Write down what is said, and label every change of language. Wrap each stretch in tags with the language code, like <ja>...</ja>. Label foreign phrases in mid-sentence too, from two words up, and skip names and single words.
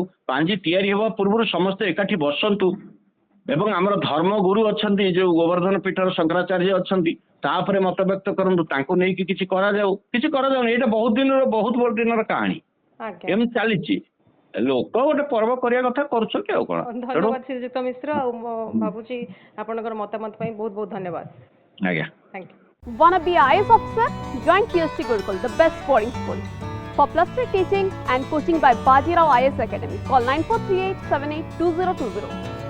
<or>ପାଞ୍ଜି ତିଆରି ହେବା ପୂର୍ବରୁ ସମସ୍ତେ ଏକାଠି ବସନ୍ତୁ ଏବଂ ଆମର ଧର୍ମଗୁରୁ ଅଛନ୍ତି, ଯୋଉ ଗୋବର୍ଦ୍ଧନ ପୀଠର ଶଙ୍କରାଚାର୍ଯ୍ୟ ଅଛନ୍ତି, ତାପରେ ମତ ବ୍ୟକ୍ତ କରନ୍ତୁ, ତାଙ୍କୁ ନେଇକି କିଛି କରାଯାଉ। କିଛି କରାଯାଉନି, ଏଇଟା ବହୁତ ବଡ଼ ଦିନର କାହାଣୀ। ଏମିତି ଚାଲିଛି। ଲୋକ ଗୋଟେ ପର୍ବ କରିବା କଥା କରୁଛନ୍ତି ଆଉ କଣ। ଧନ୍ୟବାଦ ଶ୍ରୀଯୁକ୍ତ ମିଶ୍ର। ଆଉ ମୁଁ ଭାବୁଛି ଆପଣଙ୍କର ମତାମତ ପାଇଁ ବହୁତ ବହୁତ ଧନ୍ୟବାଦ। ଆଜ୍ଞା,</or> <en>thank you. Wanna be IAS officer? Join PST Gurukul, the best boarding school. For plus 3 teaching and coaching by Bajirao IAS Academy, call 9438 782020.</en>